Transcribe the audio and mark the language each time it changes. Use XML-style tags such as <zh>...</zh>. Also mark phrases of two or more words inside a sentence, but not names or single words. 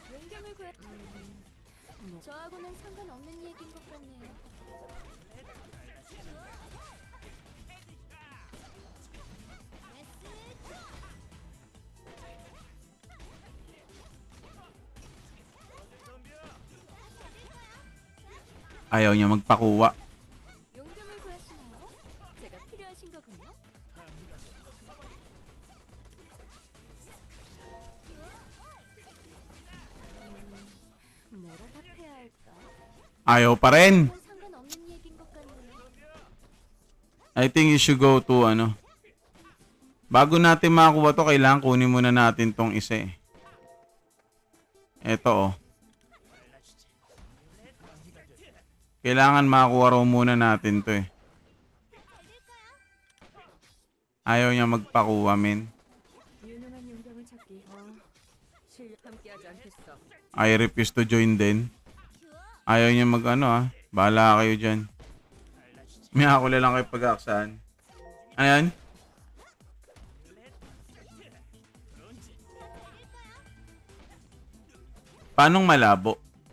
<ko>용병을 구해. 저하고는 상관없는 얘기인 것 같네요.</ko> <tl>Ayaw niya magpakuha.</tl> <ko>용병을 구하시나요? 제가 필요하신 거군요. 뭐라 답해야 할까?</ko> <tl>Ayaw pa rin.</tl> <ko>상관없는 얘기인 것 같네요.</ko> <en>I think you should go to ano.</en> <tl>Bago natin makakuha to, kailangan kunin muna natin tong isa eh. Eto oh. Kailangan makakuha raw muna natin to eh. Ayaw niya magpakuha, men.</tl> <ko>유능한 용병을 찾기. 함께하지 않겠어.</ko> <en>I refuse to join</en> <tl>din. Ayaw niya mag ano ah. Bahala kayo dyan. May ako lang kayo pag-aaksahan. Ano yan? Paanong malabo?</tl>